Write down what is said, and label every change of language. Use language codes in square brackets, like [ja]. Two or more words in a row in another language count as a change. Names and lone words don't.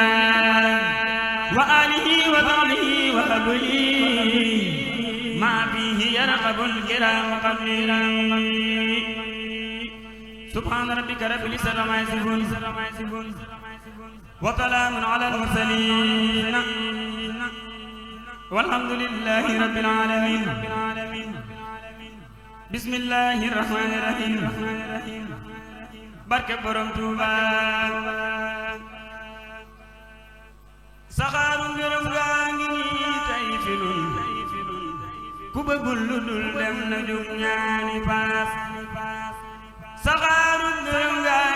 [ar] وآله وصحبه وقبله ما فيه يرغب الكرام قبلي سبحان ربك رب العزة عما يصفون وسلام على المرسلين والحمد لله رب العالمين بسم الله الرحمن الرحيم [wo] barke borom Tuuba saxaaru ngërëm gaa ngi nii tey fi nun ku bëggul lu dul dem na jug ñaani paas saxaaru ngërëm gaa